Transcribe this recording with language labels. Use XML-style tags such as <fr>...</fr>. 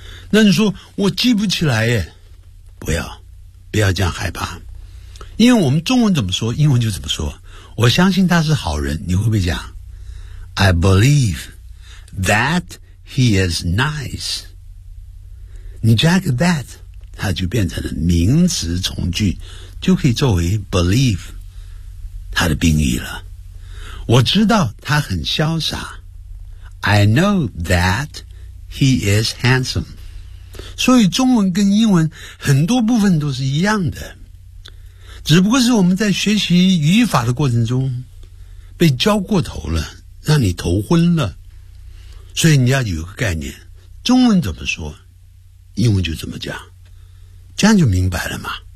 <zh>那你说我记不起来耶，不要，不要这样害怕，因为我们中文怎么说英文就怎么说，我相信他是好人，你会不会讲</zh> <en>I believe that he is nice，</en> <zh>你加个 that 它就变成了名词从句，就可以作为 believe 它的宾语了。我知道他很潇洒，</zh> <en>I know that he is handsome。</en> <zh>所以中文跟英文很多部分都是一样的，只不过是我们在学习语法的过程中被教过头了，让你头昏了。所以你要有个概念，中文怎么说英文就怎么讲，这样就明白了嘛。</zh>